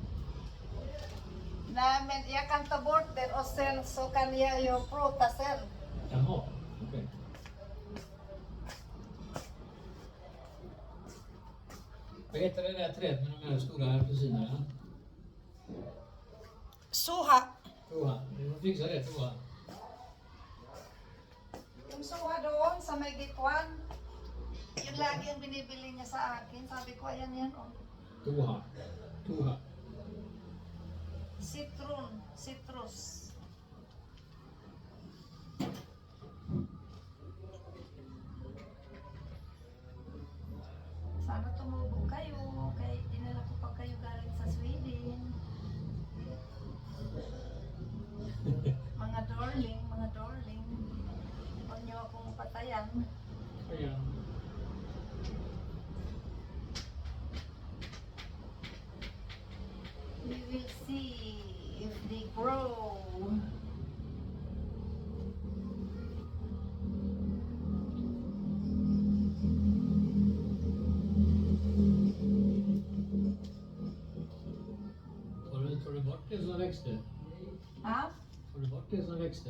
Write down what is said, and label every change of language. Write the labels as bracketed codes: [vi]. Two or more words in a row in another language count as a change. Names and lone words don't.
[sv] Nej, men jag kan ta bort den och sen så kan jag ju prata sen. Jaha, okej. Vad heter det där trädet med de här stora apelsinerna? [tl] Suha. [sv] Toa. Du får fixa det, Toa. [tl] Yung suha doon sa may gitwan, yun lagi ang binibili niya sa akin. Sabi ko, ayan yan, oh. [sv] Toa. Toa. Citrus. [tl] Sana tumubog kayo, kaya dinala ko pa kayo galing sa Sweden. Mga darling. Huwag niyo akong patayan. Ayan. [en] We will see if they grow. [sv] Tar du bort det som växte? Ha? Tar du bort det som växte?